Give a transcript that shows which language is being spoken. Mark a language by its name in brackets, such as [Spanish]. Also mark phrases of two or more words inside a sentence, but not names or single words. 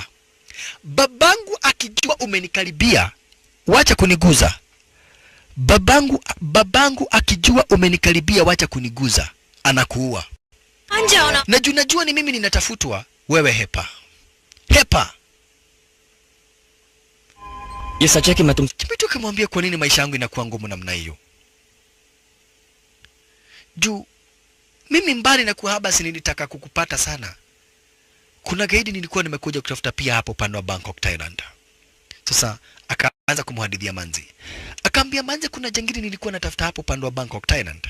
[Swahili] Babangu akijua umenikaribia, wacha kuniguza. Babangu akijua umenikaribia, wacha kuniguza. Anakuua." Anjaona. Najua ni mimi ninatafutwa, wewe hepa. Hepa. [Hindi] ये सच है कि मैं तुम [Swahili] Chimito kamwambia kwa nini maisha yangu inakuwa ngumu namna hiyo. Juu Mimi mbali na kuhaba si nilitaka kukupata sana. Kuna gaidi nilikuwa nimekuja kutafuta pia hapo upande wa Bangkok, Thailand. Sasa akaanza kumhadithia Manzi. Akaambia Manzi kuna jangili nilikuwa natafuta hapo upande wa Bangkok, Thailand.